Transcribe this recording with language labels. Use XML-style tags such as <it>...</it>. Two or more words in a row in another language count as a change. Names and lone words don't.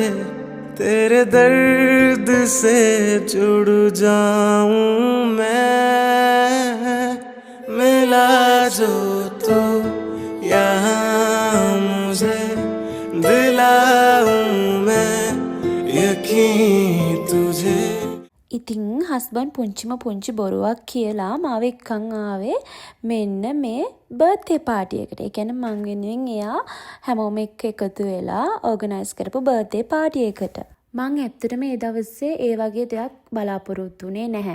<hi>तेरे दर्द से जुड़ जाऊं मैं मिला जो तू यहाँ मुझे दिलाऊं मैं यकीन तुझे.</hi> <si>ඉතින් හස්බන්ඩ් පුංචි බොරුවක් කියලා මාව එක්කන් ආවේ මෙන්න මේ</si> <en>birthday party</en> <si>එකට. ඒ කියන්නේ මං වෙනුවෙන් එයා හැමෝම එක්ක එකතු වෙලා ඕගනයිස් කරපු</si> <en>birthday party</en> <si>එකට. මං ඇත්තටම ඒ දවසේ ඒ වගේ දෙයක් බලාපොරොත්තු වෙන්නේ නැහැ.</si>